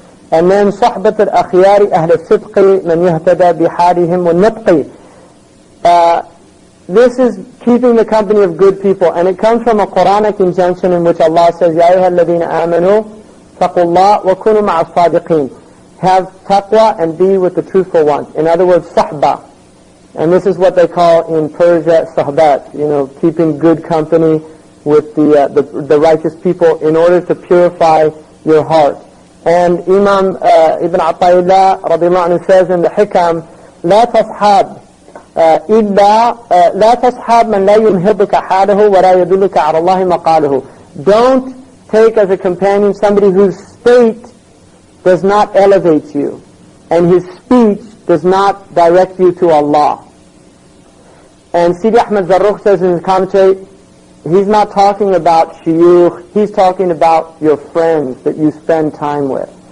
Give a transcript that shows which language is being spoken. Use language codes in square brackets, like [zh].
[en] And then, [ar] صحبة الأخيار أهل الصدق من يهتدى بحالهم والنطق. [en] This is keeping the company of good people. And it comes from a Quranic injunction in which Allah says, [ar] Ya ayyuha alladhina amanu اتقوا الله وكونوا مع الصادقين. [en] Have taqwa and be with the truthful ones. In other words, sahba. And this is what they call in Persia sahbat. You know, keeping good company with the righteous people in order to purify your heart. And Imam Ibn Ata'illah radiallahu anhu says in the Hikam, [ar] لا تصحاب إلا لا تصحاب من لا ينهضك حاله ولا يدلك على الله مقاله. [en] Don't take as a companion somebody whose state does not elevate you and his speech does not direct you to Allah. And Sidi Ahmed Zarruq says in his commentary, he's not talking about shuyukh, he's talking about your friends that you spend time with.